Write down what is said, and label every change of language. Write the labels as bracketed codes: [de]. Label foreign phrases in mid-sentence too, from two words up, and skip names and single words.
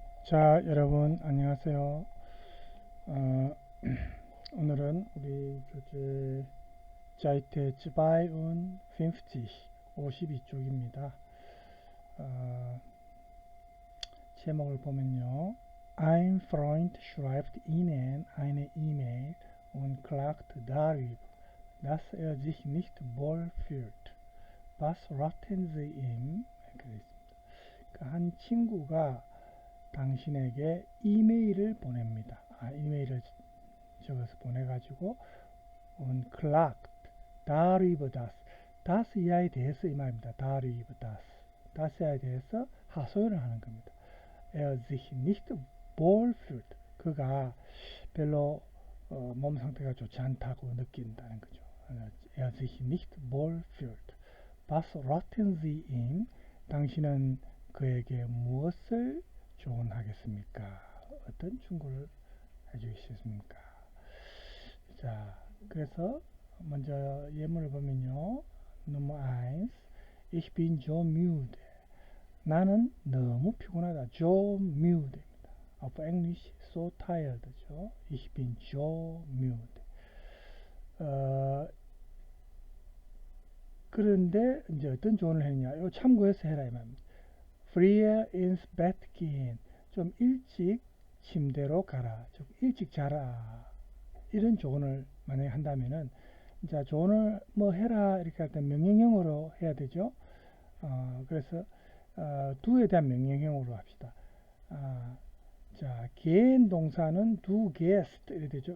[ko] 자, 여러분 안녕하세요. 어, 오늘은 우리 교재 [de] Seite zweiund [ko] 52쪽입니다. 제목을 보면요. [de] Ein Freund schreibt Ihnen eine E-Mail und klagt darüber, dass er sich nicht wohlfühlt. Was raten Sie ihm? [ko] 이렇게 되어 있습니다. 한 친구가 당신에게 이메일을 보냅니다. 이메일을 적어서 보내가지고 [de] klagt, darüber das, das [ko] 이하에 대해서 이 말입니다. [de] darüber das, das [ko] 이하에 대해서 하소연을 하는 겁니다. [de] er sich nicht wohlfühlt, [ko] 그가 별로 몸 상태가 좋지 않다고 느낀다는 거죠. [de] er sich nicht wohlfühlt. was raten Sie ihm? [ko] 당신은 그에게 무엇을 조언하겠습니까? 어떤 충고를 해주시겠습니까? 자, 그래서 먼저 예문을 보면요. [de] Nummer 1. Ich bin so müde. [ko] 나는 너무 피곤하다. [de] so müde입니다. Auf English [en] so tired [de] 죠. Ich bin so müde. [ko] 그런데 이제 어떤 조언을 했냐? 이거 참고해서 해라 이 말입니다. [de] Früher ins Bett gehen. [ko] 좀 일찍 침대로 가라. 좀 일찍 자라. 이런 조언을 만약에 한다면은, 자, 조언을 뭐 해라 이렇게 할 때 명령형으로 해야 되죠. 그래서 do에 대한 명령형으로 합시다. 자, gehen 동사는 [de] do gehst [ko] 이렇게 되죠.